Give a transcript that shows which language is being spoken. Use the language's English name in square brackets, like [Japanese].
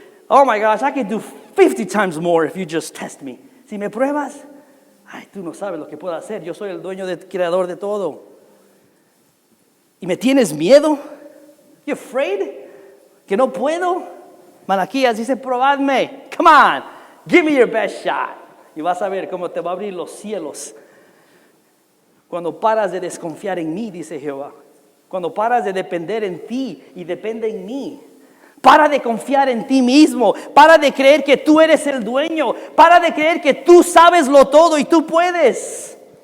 [English] Oh my gosh, I can do 50 times more if you just test me. [Spanish] Si me pruebas, tú no sabes lo que puedo hacer. Yo soy el dueño, creador de todo. ¿Y me tienes miedo? [English] You afraid? [Spanish] ¿Que no puedo? Malaquías dice, probadme. [English] Come on, give me your best shot. [Spanish] Y vas a ver cómo te va a abrir los cielos. Cuando paras de desconfiar en mí, dice Jehová. Cuando paras de depender en ti y depende en mí. Para de confiar en ti mismo. Para de creer que tú eres el dueño. Para de creer que tú sabes lo todo y tú puedes.